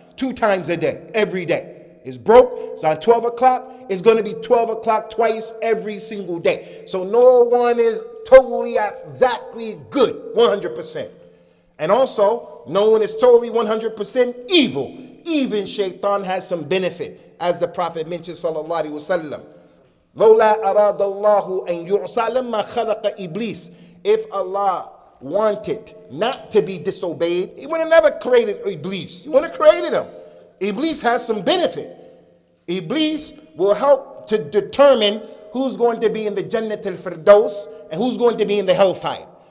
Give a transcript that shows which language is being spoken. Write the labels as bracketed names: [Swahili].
[English] 2 times a day, every day. It's broke, it's on 12 o'clock, it's going to be 12 o'clock twice every single day. So no one is totally exactly good, 100%. And also, no one is totally 100% evil. Even shaitan has some benefit, as the Prophet mentioned, sallallahu alaihi wasallam. [Arabic] لولا أراد الله أن يعصى لما خلق إبليس. [English] If Allah wanted not to be disobeyed, he would have never created Iblis. He would have created him. Iblis has some benefit. Iblis will help to determine who's going to be in the Jannat al-Firdaus and who's going to be in the hellfire.